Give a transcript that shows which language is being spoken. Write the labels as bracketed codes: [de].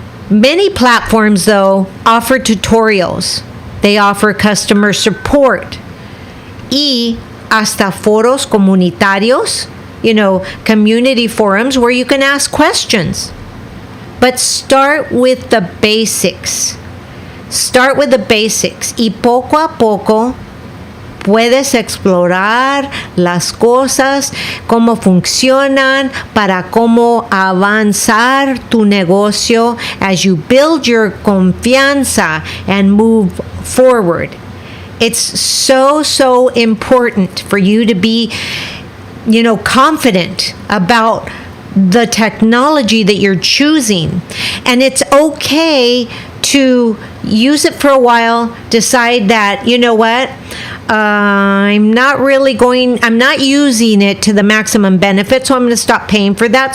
[en] Many platforms, though, offer tutorials. They offer customer support. [es] Y hasta foros comunitarios, [en] community forums where you can ask questions. But start with the basics. Start with the basics. [es] Y poco a poco puedes explorar las cosas, cómo funcionan, para cómo avanzar tu negocio [en] as you build your [es] confianza [en] and move forward. It's so important for you to be, confident about the technology that you're choosing. And it's okay to use it for a while, decide that, I'm not using it to the maximum benefit, so I'm going to stop paying for that.